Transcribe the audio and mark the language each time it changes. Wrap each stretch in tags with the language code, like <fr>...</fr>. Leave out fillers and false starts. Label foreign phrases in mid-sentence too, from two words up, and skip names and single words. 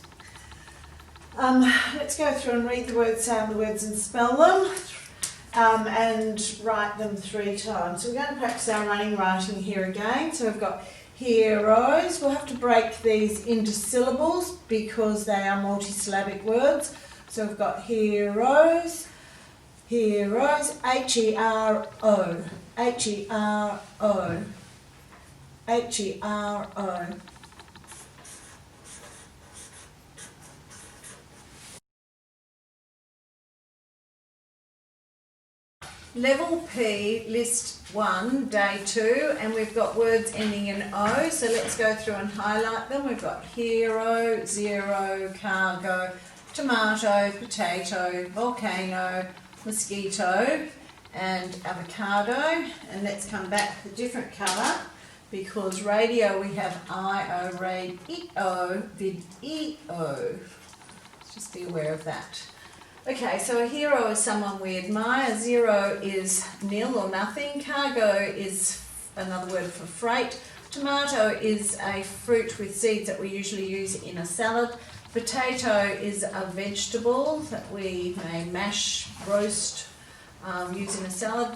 <en>Let's go through and read the words, sound the words and spell them, and write them 3 times. So we're going to practice our running writing here again. So we've got heroes. We'll have to break these into syllables because they are multisyllabic words. So we've got heroes, heroes, H-E-R-O, H-E-R-O, H-E-R-O. Level P, list 1, day 2, and we've got words ending in O, so let's go through and highlight them. We've got hero, zero, cargo, tomato, potato, volcano, mosquito, and avocado. And let's come back with a different colour, because radio we have I-O, radio, vid-E-O. Just be aware of that. Okay, so a hero is someone we admire. Zero is nil or nothing. Cargo is another word for freight. Tomato is a fruit with seeds that we usually use in a salad. Potato is a vegetable that we may mash, roast, use in a salad.</en>